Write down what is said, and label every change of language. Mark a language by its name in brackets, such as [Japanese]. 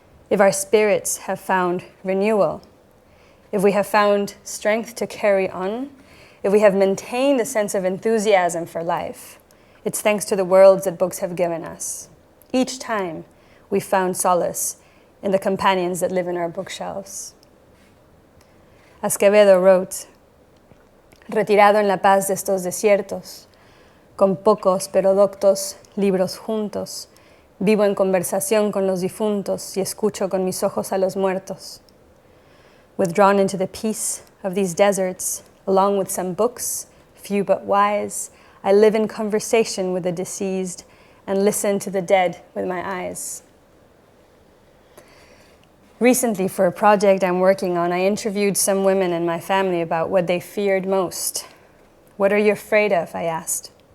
[English] If our spirits have found renewal, if we have found strength to carry on, if we have maintained a sense of enthusiasm for life, It's thanks to the worlds that books have given us. Each time, we found solace in the companions that live in our bookshelves. Escovedo wrote, [Spanish] retirado en la paz de estos desiertos, con pocos pero doctos libros juntos, vivo en conversación con los difuntos y escucho con mis ojos a los muertos. [English] Withdrawn into the peace of these deserts, along with some books, few but wise, I live in conversation with the deceased and listen to the dead with my eyes. Recently, for a project I'm working on, I interviewed some women in my family about what they feared most. What are you afraid of? I asked.